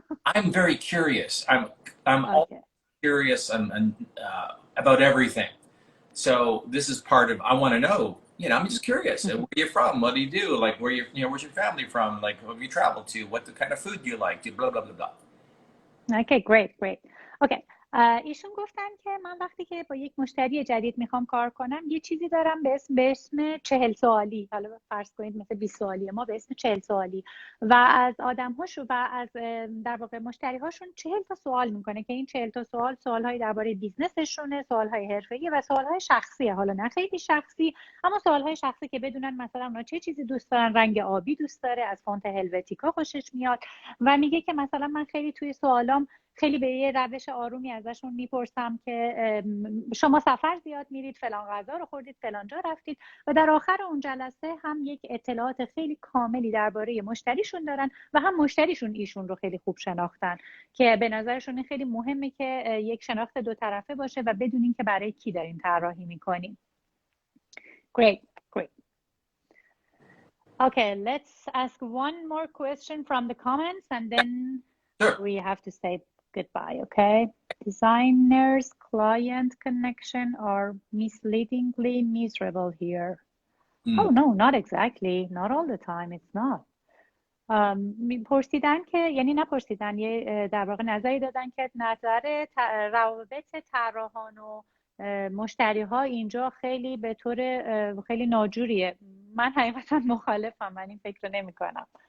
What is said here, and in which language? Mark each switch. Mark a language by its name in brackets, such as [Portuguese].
[English] I'm very curious. I'm Okay. curious about everything. So this is part of, I want to know, I'm just curious. Where are you from? What do you do? Like, where's your family from? Like, who have you traveled to? What the kind of food do you like? Blah, blah, blah, blah. Okay, great. Okay. [Persian] ایشون گفتن که من وقتی که با یک مشتری جدید میخوام کار کنم یه چیزی دارم به اسم 40 سوالی، حالا فرض کنید مثل 20 سوالی ما به اسم 40 سوالی، و از آدم‌هاشون و از در واقع مشتری‌هاشون 40 تا سوال میکنه که این 40 تا سوال‌هایی درباره بیزنسشونه، سوال‌های حرفه‌ای و سوال‌های شخصیه. حالا نه خیلی شخصی، اما سوال‌های شخصی که بدونن مثلا اونا چه چیزی دوست دارن، رنگ آبی دوست داره، از فونت هلوتیکا خوشش میاد، و میگه که مثلا من خیلی توی سوالام خیلی به یه روش آرومی ازشون میپرسم که شما سفر زیاد میرید، فلان غذا رو خوردید، فلان جا رفتید، و در آخر اون جلسه هم یک اطلاعات خیلی کاملی درباره مشتریشون دارن و هم مشتریشون ایشون رو خیلی خوب شناختن که به نظرشون خیلی مهمه که یک شناخت دو طرفه باشه و بدونین که برای کی دارین طراحی میکنین. [English] Great. Okay, let's ask one more question from the comments and then we have to say goodbye, okay? Designers client connection are misleadingly miserable here. Oh no, not exactly. Not all the time. It's not. [Persian] پرسیدن که یعنی نپرسیدن، یه در واقع نظری دادن که نظر روابط طراحان و مشتری ها اینجا خیلی به طور خیلی ناجوریه. من حقیقتا مخالفم، من این فکر رو نمی کنم.